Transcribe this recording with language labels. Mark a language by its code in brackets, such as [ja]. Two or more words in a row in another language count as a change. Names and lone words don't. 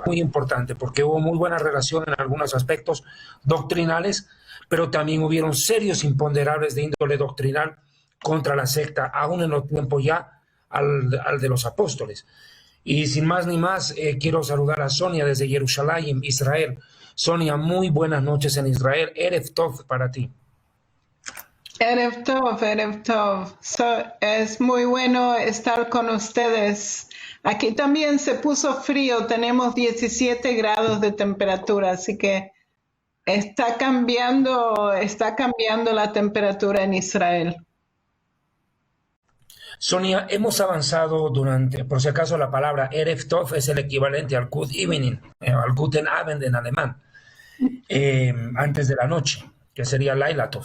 [es] Muy importante, porque hubo muy buena relación en algunos aspectos doctrinales, pero también hubieron serios imponderables de índole doctrinal contra la secta, aún en los tiempos ya al de los apóstoles. Y sin más ni más, quiero saludar a Sonia desde Jerusalén, Israel. Sonia, muy buenas noches en Israel. [he] ערב טוב [es] para ti. [he] ערב טוב, ערב טוב. [es] Es muy bueno estar con ustedes. Aquí también se puso frío, tenemos 17 grados de temperatura, así que está cambiando la temperatura en Israel. Sonia, hemos avanzado por si acaso la palabra [he] ערב טוב [es] es el equivalente al [en] Good Evening, [es] al [de] Guten Abend [es] en alemán, antes de la noche, que sería [he] לילה טוב.